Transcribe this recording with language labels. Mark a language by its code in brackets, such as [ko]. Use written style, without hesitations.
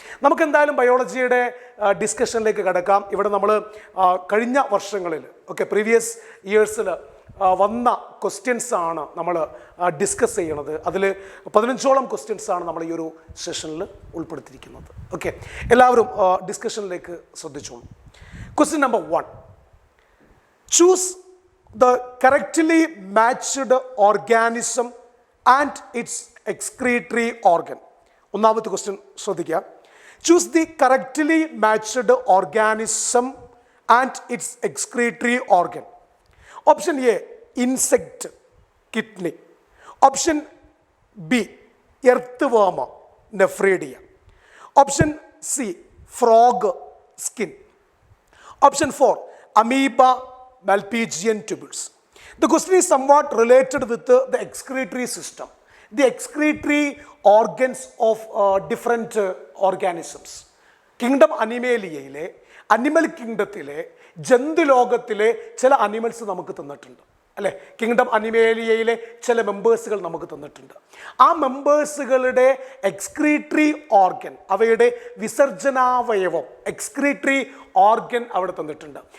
[ml] നമുക്കെന്തായാലും ബയോളജിയുടെ ഡിസ്കഷനിലേക്ക് കിടക്കാം. ഇവിടെ നമ്മൾ കഴിഞ്ഞ വർഷങ്ങളിൽ പ്രീവിയസ് ഇയേഴ്സിൽ വന്ന ക്വസ്റ്റ്യൻസ് ആണ് നമ്മൾ ഡിസ്കസ് ചെയ്യണത്. അതിൽ 15ഓളം ക്വസ്റ്റ്യൻസ് ആണ് നമ്മൾ ഈ ഒരു സെഷനിൽ ഉൾപ്പെടുത്തിയിരിക്കുന്നത്. ഓക്കെ, എല്ലാവരും ഡിസ്കഷനിലേക്ക് ശ്രദ്ധിച്ചോളൂ. [en] Question number 1, choose the correctly matched organism and its excretory organ. [ml] ഒന്നാമത്തെ ക്വസ്റ്റ്യൻ ശ്രദ്ധിക്കുക. [en] Choose the correctly matched organism and its excretory organ. Option A insect, kidney. Option B earthworm, nephridia. Option C frog, skin. Option 4 amoeba, Malpighian tubules. The question is somewhat related with the excretory system, the excretory organs of different organisms. [ml] Kingdom അനിമേലിയയിലെ animal കിങ്ഡത്തിലെ ജന്തുലോകത്തിലെ ചില animals നമുക്ക് തന്നിട്ടുണ്ട് അല്ലേ. Kingdom അനിമേലിയയിലെ ചില മെമ്പേഴ്സുകൾ നമുക്ക് തന്നിട്ടുണ്ട്. ആ മെമ്പേഴ്സുകളുടെ excretory organ, അവയുടെ വിസർജനാവയവം, excretory organ അവിടെ തന്നിട്ടുണ്ട്.